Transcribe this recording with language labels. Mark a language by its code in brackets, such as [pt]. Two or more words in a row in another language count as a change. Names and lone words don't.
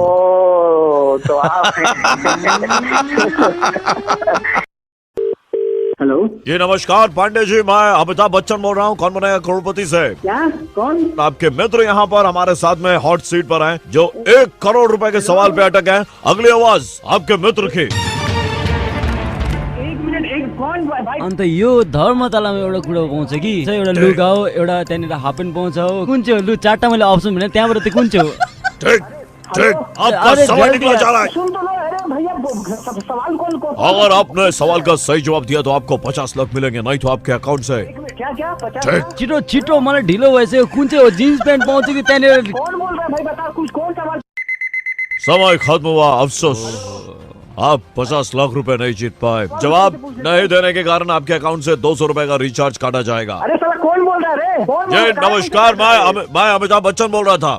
[hi] ओ तो आप हेलो, जी नमस्कार पांडे जी, मैं अमिताभ बच्चन बोल रहा हूँ। कौन बनेगा करोड़पति से? क्या? कौन? आपके मित्र यहाँ पर हमारे साथ में हॉट सीट पर हैं, जो 1 करोड़ रुपए के सवाल पे अटक हैं। अगली आवाज आपके मित्र की। [ne] अन्त यो धर्मतलामा एउटा कुरा पाउँछ कि एउटा लुगा हो, एउटा त्यहाँनिर हाफ पेन्ट पाउँछ हो। कुन चाहिँ हो? लु 4टा मैले अप्सन भने त्यहाँबाट चाहिँ कुन चाहिँ हो? [hi] ठीक ठीक, आपका अरे सवाल निकला जा रहा है। सुन तो लो। अरे भैया सवाल कौन? अगर आपने सवाल का सही जवाब दिया तो आपको 50 लाख मिलेंगे, नहीं तो आपके अकाउंट से। क्या क्या 50? ठीक, [ne] छिटो छिटो मलाई ढिलो भइसक्यो। कुन चाहिँ हो? जिन्स प्यान्ट पाउँछ कि त्यहाँनिर? [hi] कौन बोल रहा है भाई? बता कुछ, कौन सवाल? समय खत्म हुआ। अफसोस, आप 50 लाख रुपए नहीं जीत पाए। जवाब नहीं देने के कारण आपके अकाउंट से 200 रुपए का रिचार्ज काटा जाएगा। अरे साला कौन बोल रहा है रे? कौन बोल जी रहा है? नमस्कार, मैं अमिताभ बच्चन बोल रहा था।